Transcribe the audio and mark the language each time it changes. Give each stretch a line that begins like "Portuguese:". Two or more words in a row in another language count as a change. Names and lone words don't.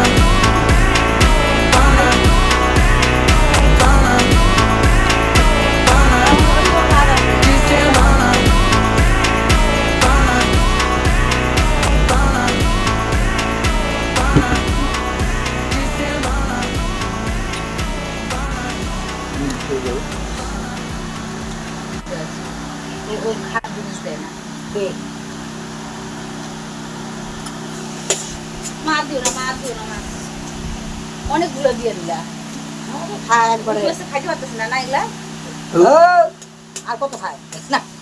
Bangla: Pana, pana, pana, de semana. Pana, pana, pana, de semana. ওই খারাপ জিনিস দেয় না দেখ মার দিও না অনেকগুলো দিয়ে দিলা খায় একবারে খাইতে পারতেছি না এগুলা আর কত খায় না